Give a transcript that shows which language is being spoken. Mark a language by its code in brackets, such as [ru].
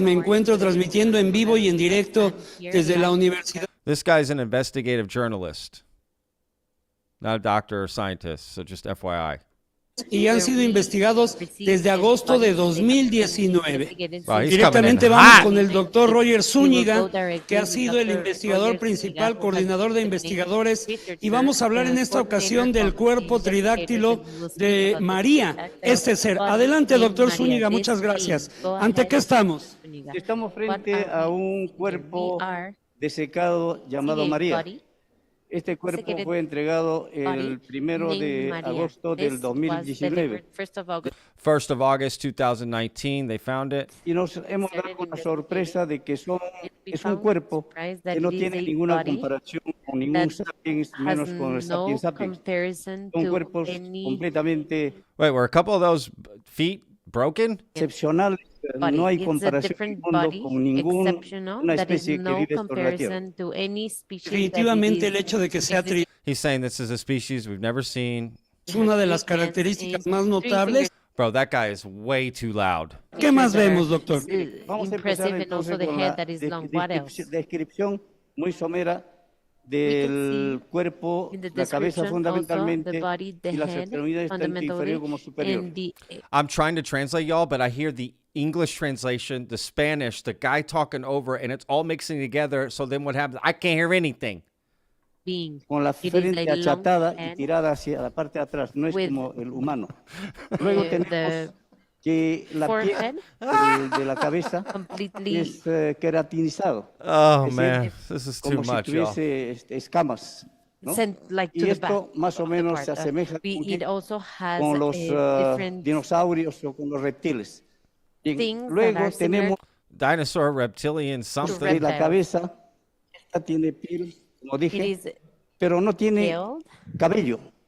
[es] Me encuentro transmitiendo en vivo y en directo desde la Universidad. [en] This guy's an investigative journalist, not a doctor or scientist, so just FYI. [es] Y han sido investigados desde agosto de 2019. [en] Wow, he's [es] Directamente [en] coming in [es] vamos [en] hot. [es] con el doctor Roger Zúñiga, que ha sido el investigador principal, coordinador de investigadores, y vamos a hablar en esta ocasión del cuerpo tridáctilo de María, este ser. Adelante, doctor Zúñiga, muchas gracias. ¿Ante qué estamos? Estamos frente a un cuerpo desecado llamado María. Este cuerpo fue entregado el 1 de agosto del 2019. [en] 1st of August 2019, they found it. [es] Y nos hemos dado con la sorpresa de que es un cuerpo que no tiene ninguna comparación con ningún sapiens, menos con el sapiens sapiens. Son cuerpos completamente [en] Wait, were a couple of those feet broken? [es] excepcionales. No hay comparación en el mundo con ninguna especie que vive sobre la Tierra. Definitivamente el hecho de que sea [en] He's saying this is a species we've never seen. [es] es una de las características más notables. [en] Bro, that guy is way too loud. [es] ¿Qué más vemos, doctor? Vamos a empezar entonces con la descripción muy somera del cuerpo, la cabeza fundamentalmente y las extremidades tanto inferior como superior. [en] I'm trying to translate y'all, but I hear the English translation, the Spanish, the guy talking over, and it's all mixing together. So then what happens? I can't hear anything. [es] Con la frente achatada y tirada hacia la parte de atrás, no es como el humano. Luego tenemos que la piel de la cabeza es queratinizado. [en] Oh, [es] Es [en] man, [es] decir, [en] this is too [es] como si [en] much, y'all. [es] tuviese escamas, ¿no? Y esto más o menos se asemeja con los dinosaurios o con los reptiles. Bien, luego tenemos [en] Dinosaur, reptilian, something. [es] la cabeza, esta tiene piel, como dije, pero no tiene cabello.